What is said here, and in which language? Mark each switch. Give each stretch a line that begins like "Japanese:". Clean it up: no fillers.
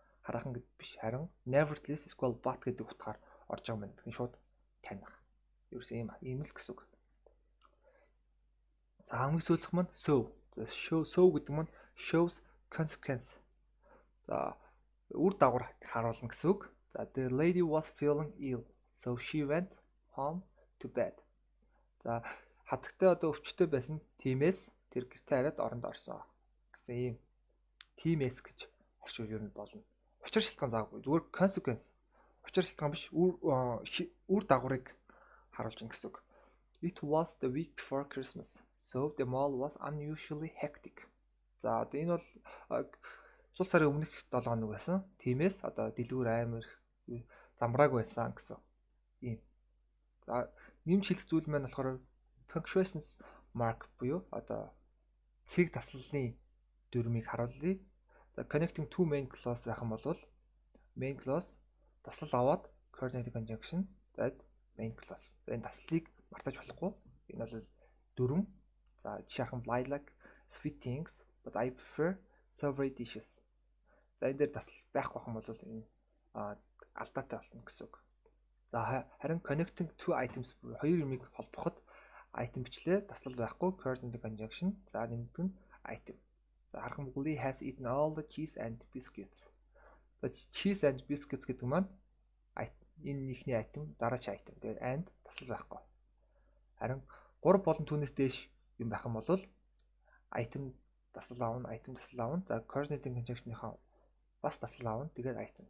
Mongolian: Хараахан гэд биш харин
English: nevertheless equal but
Mongolian: гэдэг утгаар орж байгаа юм байна. Тэгэхээр шууд таних. Ерөөсөө ийм л гэсэн үг. За хамгийн сүүлх маань so. За so гэдэг маань
English: shows consequence.
Mongolian: За үр дагавар харуулна гэсэн үг.
English: За the lady was feeling ill, so she went home to bed.
Mongolian: За хатагтай одоо өвчтөй байсан. Тиймээс тэр гэртээ хараад оронд орсон гэсэн ийм тиймээс гэж орчуул юу нь болно. Учир шалтгаан заагүй. Зүгээр consequence. Учир шалтгаан биш үр дагаврыг харуулж байгаа гэсэн үг.
English: It was the week before Christmas, so the mall was unusually hectic.
Mongolian: За одоо энэ бол цул сарын өмнөх 7 хоног байсан. Тиймээс одоо дэлгүүр амар замбрааг байсан гэсэн ийм. За нэмж хэлэх зүйл маань болохоор punctuation mark буюу одоо цэг таслалны дүрмийг харуулъя.
English: За connecting two main clause
Mongolian: байх юм бол
English: main clause
Mongolian: таслал аваад
English: coordinating conjunction that main clause.
Mongolian: Энэ таслалыг мартаж болохгүй. Энэ бол дүрм. За жишээ харах
English: I like sweet things but I prefer savory dishes.
Mongolian: За энэ дээр таслал байхгүй юм бол энэ алдаатай болно гэсэн үг. За харин
English: connecting two items
Mongolian: хоёр юмыг холбоход item бичлээ таслал байхгүй coordinating conjunction. За нэмдэг нь item. За харах юм бол
English: he has eaten all the cheese and biscuits.
Mongolian: За cheese and biscuits гэдэг маань энэ ихний item дараач item. Тэгээд and таслал байхгүй. Харин 3 болон түүнээс дээш юм байх юм бол item таслал аавна, item таслал аавна. За coordinating conjunction-ийнхаа бас таслал аавна. Тэгээд item.